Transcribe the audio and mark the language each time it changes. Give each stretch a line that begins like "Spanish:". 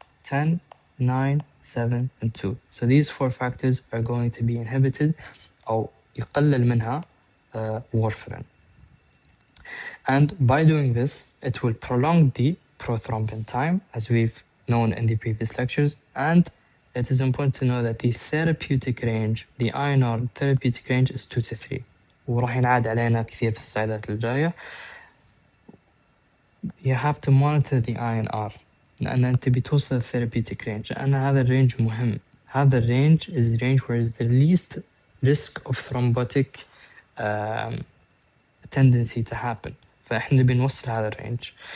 English: 10, 9, 7, and 2. So these 4 factors are going to be inhibited
Arabic: أو يقلل منها
English: warfarin. And by doing this, it will prolong the prothrombin time, as we've known in the previous lectures. And it is important to know that the therapeutic range, the INR therapeutic range is 2 to 3.
Arabic: وراح ينعاد علينا كثير في السلايدات الجاية.
English: You have to monitor the INR
Arabic: لأن أنت بتوصل
English: therapeutic range،
Arabic: لأن هذا الرينج مهم. هذا الرينج
English: is the range where is the least risk of thrombotic tendency to happen.
Arabic: فإحنا بنوصل هذا الرينج.